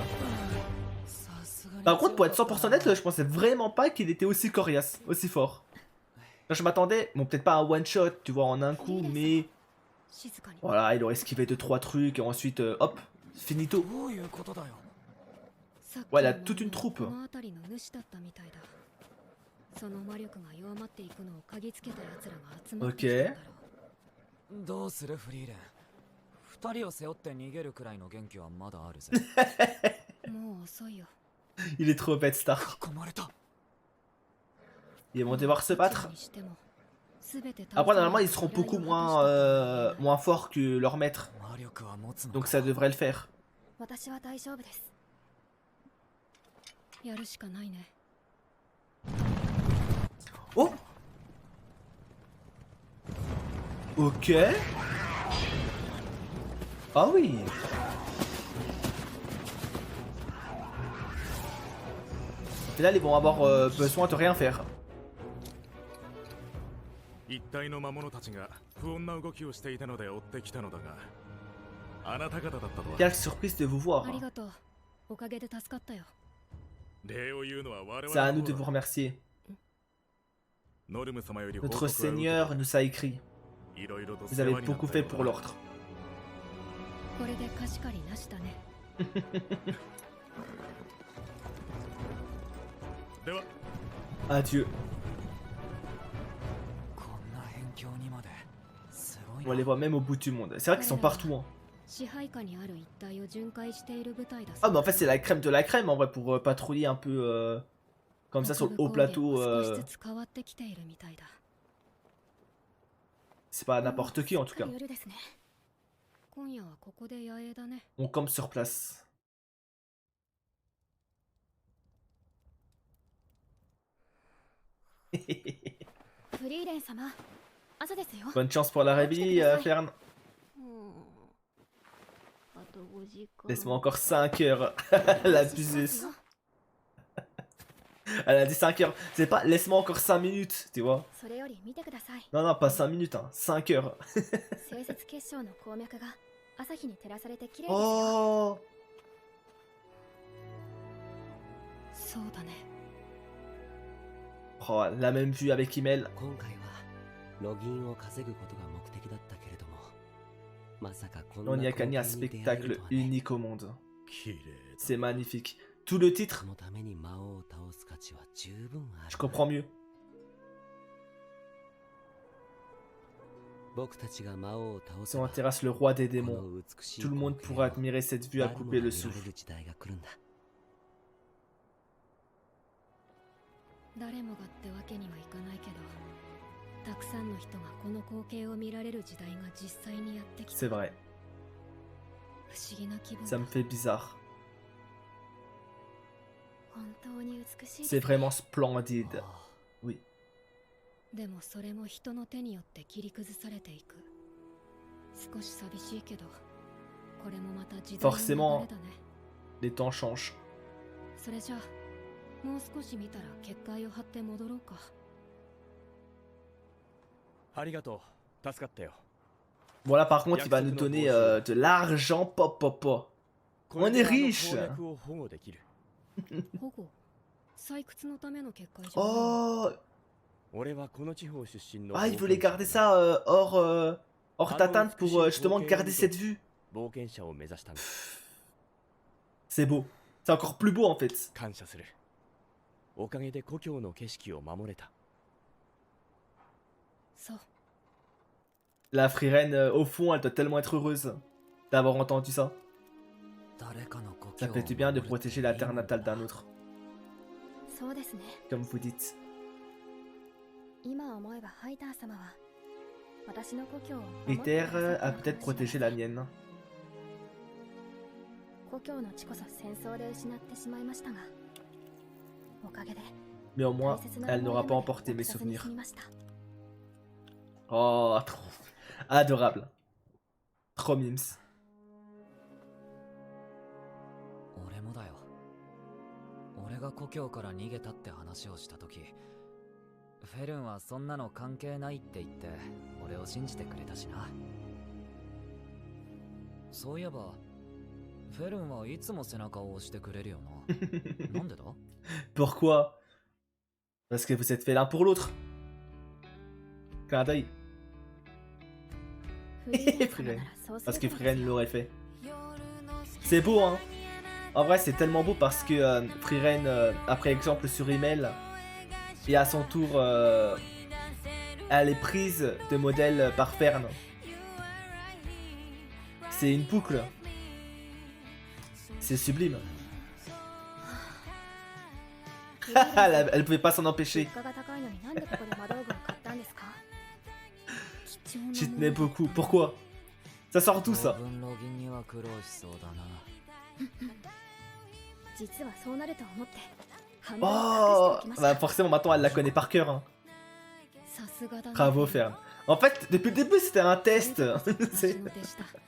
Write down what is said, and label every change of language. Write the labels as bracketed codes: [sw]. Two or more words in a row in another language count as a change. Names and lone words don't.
[fr] Par contre, pour être 100% net, je pensais vraiment pas qu'il était aussi coriace, aussi fort. Là, je m'attendais, bon, peut-être pas un [en] one shot, [fr] tu vois, en un coup, mais voilà, il aurait esquivé 2-3 trucs et ensuite, hop, finito. Ouais, elle a toute une troupe. Ok. [ja] どうするフリーレン。二人を背負って逃げるくらいの元気はまだあるぜ。もう遅いよ。 [fr] Il est trop bête, Star. [ja] 囲まれた。 [fr] Ils vont devoir se battre. Après, normalement, ils seront beaucoup moins forts que leur maître. Donc ça devrait le faire. [ja] 私は大丈夫です。やるしかないね。 [fr] Oh. Ok. Ah oui. Et là, ils vont avoir besoin de rien faire. [ja] 一体の魔物たちが不穏な動きをしていたので追ってきたのだが、あなた方だったとは。 [fr] Quelle surprise de vous voir. [ja] ありがとう。おかげで助かったよ。礼を言うのは我々 [fr] C'est à [ja] の [fr] nous de vous [ja] 方だ。 [fr] remercier. [ja] ノルム様より報告 [fr] Notre [ja] は受けた。 [fr] Seigneur nous a écrit. [ja] いろいろと [fr] Vous [ja] 世 [fr] avez [ja] 話になった [fr] beaucoup fait pour [ja] ようだ。 [fr] l'ordre. [ja] これで貸し借りなしだね。では [fr] Adieu. [ja] こんな辺境にまですごい [fr] On les [ja] な。 [fr] voit même au bout du monde. C'est vrai qu'ils sont partout. Hein. [ja] 支配下にある一帯を巡回している部隊だ。 [fr] Ah, mais en fait, c'est la crème de la crème en vrai pour patrouiller un peu comme ça sur le haut plateau. [ja] 少しずつ変わってきているみたいだ。 [fr] C'est pas n'importe qui en tout cas. [ja] 夜ですね。今夜はここで野営だね。 [fr] On campe sur place. [ja] フリーレン様、朝ですよ。 [fr] Bonne chance pour la réveille, Fern. [ja] あと5時間。 [fr] Laisse-moi encore 5 heures. La buseuse. Elle a dit 5 heures. C'est pas laisse-moi encore 5 minutes, tu vois. [ja] それより見てください。 [fr] Non, non, pas 5 minutes, hein. 5 heures. [ja] 清節結晶の鉱脈が朝日に照らされて綺麗ですよ。 [fr] Oh. [ja] そうだね。 [fr] Oh, la même vue avec Himmel. [ja] 今回はロギンを稼ぐことが目的だったけれども、まさかこんな [fr] On y a [ja] 光 [fr] gagné un [ja] 景に出会える [fr] spectacle [ja] とはね。 [fr] unique au monde. [ja] 綺麗だ。 [fr] C'est magnifique. Tout le titre, [ja] そのために魔王を倒す価値は十分あ [fr] je [ja] る。 [fr] comprends mieux. [ja] 僕たちが魔王を倒 [fr] Si [ja] せ [fr] on [ja] ば、 [fr] terrasse le roi des [ja] こ [fr] démons, [ja] の美しい [fr] tout le monde [ja] 光景 [fr] pourra [ja] を [fr] admirer cette vue à [ja] 誰も [fr] couper [ja] が [fr] le [ja] 見られ [fr] souffle. [ja] る時代が来るんだ。誰もがってわけにはいかないけど、たくさんの人がこの光景を見られる時代が実際にやってきた。 [fr] C'est vrai. [ja] 不思議な気分 [fr] Ça [ja] だ。 [fr] me fait bizarre. [ja] 本当に美しいです [fr] C'est vraiment splendide. [ja] ああ [fr] Oui. [ja] でもそれも人の手によって切り崩されていく。少し寂しいけど、これもまた時代の流れだね。 [fr] Les temps changent. [ja] それじゃあ、もう少し見たら結界を張って戻ろうか。ありがとう。助かったよ。 [fr] Bon là par contre il va nous donner de l'argent pop pop pop. [ja] これで [fr] On est riche. [ja] あの鉱脈を保護できる。保護、採掘のための結界じゃない。 [fr] Oh. [ja] 俺はこの地方出身の [fr] Ah, il voulait garder ça hors d'atteinte pour justement garder cette vue. [ja] 冒険者を目指したんだ。 [fr] C'est beau. C'est encore plus beau en fait. [ja] 感謝する。おかげで故郷の景色を守れた。そう。 [fr] La Friren, au fond, elle doit tellement être heureuse d'avoir entendu ça. [ja] 誰かの故郷 [fr] Ça fait du bien de protéger la terre natale d'un autre, [ja] そうですね。 [fr] comme vous dites. [ja] 今思えばハイター様は私の故郷を守 [fr] Et [ja] って [fr] terre [ja] くださった [fr] a [ja] のか [fr] peut-être [ja] もしれま [fr] protégé [ja] せん [fr] la mienne. [ja] 故郷の地こそ戦争で失ってしまいましたが、おかげで [fr] Mais au moins, [ja] 大切な [fr] elle [ja] 思い [fr] n'aura [ja] 出 [fr] pas [ja] まで [fr] emporté mes [ja] なくさずに [fr] souvenirs. [ja] 済みました。 [fr] Oh, trop adorable. Trop mimes. [ja] 俺もだよ。俺が故郷から逃げたって話をしたとき、フェルンはそんなの関係ないって言って俺を信じてくれたしな。そういえばフェルンはいつも背中を押してくれるよな。なんでだ？ [fr] Pourquoi? Parce que vous êtes fait l'un pour l'autre. Clin d'œil. [ja] フリーレン様ならそうす [fr] Parce [ja] る [fr] que [ja] からです [fr] Friren [ja] よ。 [fr] l'aurait fait. C'est beau, hein. En vrai, c'est tellement beau parce que Friren a pris exemple sur Himmel. Et à son tour, elle est prise de modèle par Fern. C'est une boucle. C'est sublime. elle pouvait pas s'en [ja] 物 [fr] empêcher. [ja] 価が高いのになんでここで魔道具を買ったんですか？貴重なもの [fr] J'y tenais beaucoup. Pourquoi? Ça sort d'où ça? [ja] 当分ロギンには苦労しそうだな。実はそうなると思って半分隠して [fr] Oh [ja] おきました [fr] Bah forcément, maintenant elle la connaît par cœur. Hein. [ja] さすがだね [fr] Bravo, Fern. En fait, depuis le début, c'était un test. [ja] 私 [fr] C'est- [ja] の手下